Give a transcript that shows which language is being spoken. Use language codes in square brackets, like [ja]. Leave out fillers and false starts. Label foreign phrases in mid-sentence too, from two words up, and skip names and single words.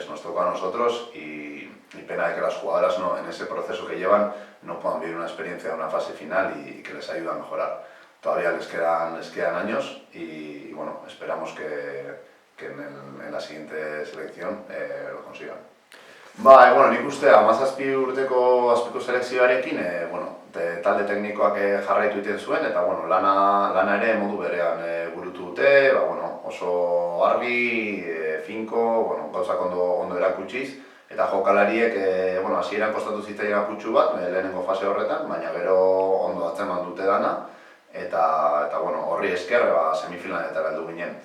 [es] Nos tocó a nosotros y pena de que las jugadoras en ese proceso que llevan no puedan vivir una experiencia de una fase final y que les ayude a mejorar. Todavía les quedan años y esperamos que en la siguiente selección lo consigan. [eu] Nik uste, 17 urteko azpiko selekzioarekin, talde teknikoak jarraitu egiten zuen, eta lana ere modu berean burutu dute, oso argi, finko, gauzak ondo erakutsiz, eta jokalariek hasieran kostatu zitzaien aputxu bat, lehenengo fase horretan, baina gero ondo atzeman dute dana, eta horri esker semifinaletan heldu ginen.